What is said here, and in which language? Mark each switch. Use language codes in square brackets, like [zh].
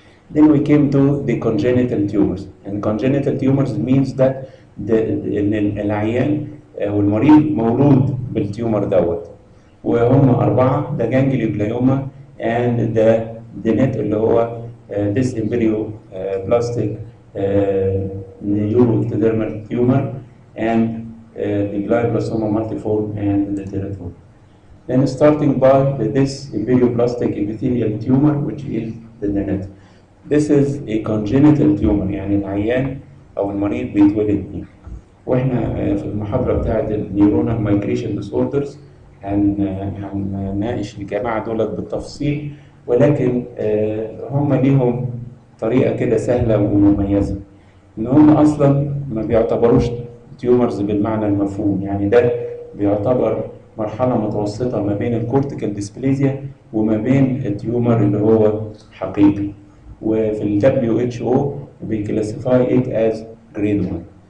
[en] Then we came to the congenital tumors, and congenital tumors means that [ar] إن العيان أو المريض مولود بالتيومر دوت، وهم أربعة، ده جانجليوبلايوما [en] and the net اللي هو this embryoplastic neuroectodermal tumor and the glioblastoma multiforme and the teratoma. Then starting by this embryoplastic epithelial tumor which is the net. This is a congenital tumor، [ar] يعني العيان أو المريض بيتولد بيه. واحنا في المحاضرة بتاعت النيورونال مايجريشن ديسوردرز هنناقش الجماعة دولت بالتفصيل، ولكن هم ليهم طريقة كده سهلة ومميزة، إن هم أصلا ما بيعتبروش تيومرز بالمعنى المفهوم، يعني ده بيعتبر مرحلة متوسطة ما بين الكورتيكال ديسبليزيا وما بين التيومر اللي هو حقيقي. وفي ال WHO بيكلاسيفاي [en] it as grade 1.